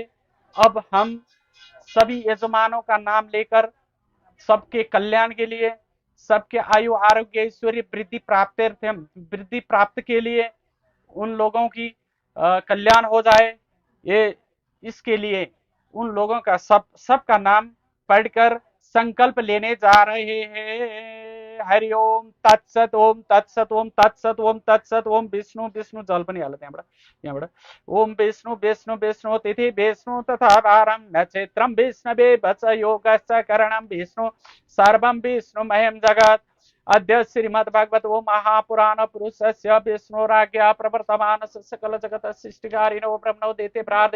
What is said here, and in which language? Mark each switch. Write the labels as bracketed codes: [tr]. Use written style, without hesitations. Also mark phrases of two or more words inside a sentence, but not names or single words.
[hi] अब हम सभी यजमानों का नाम लेकर सबके कल्याण के लिए, सबके आयु आरोग्य ऐश्वर्य वृद्धि प्राप्त के लिए उन लोगों की कल्याण हो जाए, ये इसके लिए उन लोगों का सबका नाम पढ़कर संकल्प लेने जा रहे हैं। [sa] हरि ओम तत्सत ओम तत्सत ओम तत्सत ओम तत्सत ओम विष्णु विष्णु [ne] जल पनि हाल्यो त्यहाँबाट [sa] ओम विष्णु विष्णु विष्णु तिथि विष्णु तथा वारम नक्षत्रम विष्णवे वच योगश्च करणम विष्णु सर्वं विष्णुमयं जगत्। अद्य श्रीमद्भागवत महापुराण पुरुषस्य विष्णुराज्ञा प्रवर्तमान सकल जगत सृष्टिकारिणो ब्रह्मणो देते प्रादे